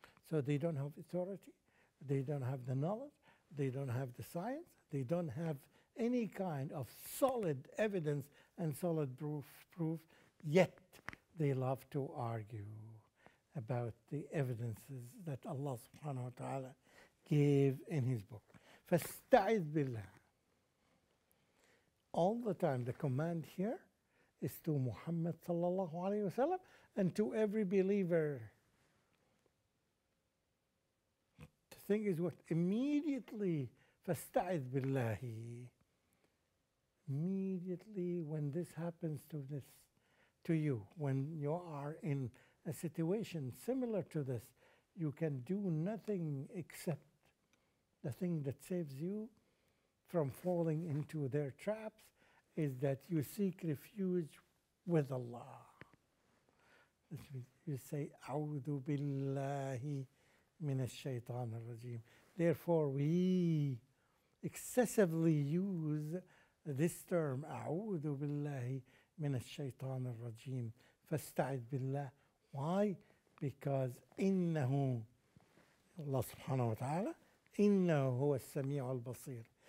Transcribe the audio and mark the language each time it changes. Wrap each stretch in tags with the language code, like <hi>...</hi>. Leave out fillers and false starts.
<en>So they don't have authority, they don't have the knowledge, they don't have the science, they don't have any kind of solid evidence and solid proof, yet they love to argue about the evidences that Allah subhanahu wa ta'ala gave in His book.</en> <ar>فَاسْتَعِذْ بِاللَّهِ.</ar> <en>All the time the command here is to Muhammad sallallahu alayhi wa sallam and to every believer. The thing is what? Immediately,</en> <ar>فَاسْتَعِذْ بِاللَّهِ.</ar> <en>Immediately when this happens to you, when you are in a situation similar to this, you can do nothing except the thing that saves you from falling into their traps is that you seek refuge with Allah. You say,</en> <ar>أعوذ بالله من الشيطان الرجيم.</ar> <en>Therefore, we excessively use this term,</en> <ar>أعوذ بالله من الشيطان الرجيم. فاستعذ بالله.</ar> <en>Why? Because</en> <ar>إنه, Allah subhanahu wa ta'ala, إنه هو السميع البصير.</ar>